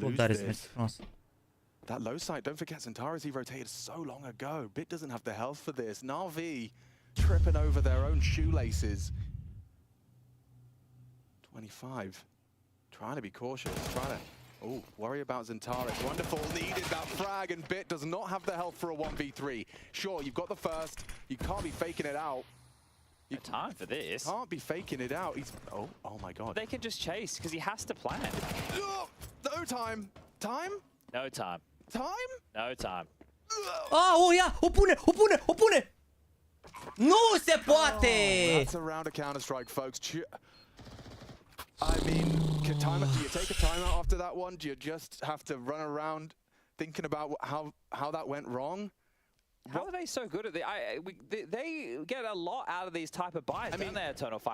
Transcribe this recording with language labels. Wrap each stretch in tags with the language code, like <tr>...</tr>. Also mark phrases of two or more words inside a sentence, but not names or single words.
<en>That low side, don't forget, Zantara's he rotated so long ago. Bit doesn't have the health for this. NAVI tripping over their own shoelaces. 25. Trying to be cautious, trying to... Oh, worry about Zantara. Wonderful, needed that frag, and Bit does not have the health for a 1v3. Sure, you've got the first. You can't be faking it out. You time for this. Can't be faking it out. He's... Oh my god. They can just chase, because he has to plan. No time. Time? No time. Time? No time.</en> <ro>Ia! O pune! Nu se poate!</ro> <en>That's a round of Counter-Strike, folks. I mean, do you take a timeout after that one? Do you just have to run around thinking about how that went wrong? How are they so good at they get a lot out of these type of buys, don't they, Eternal Fire?</en>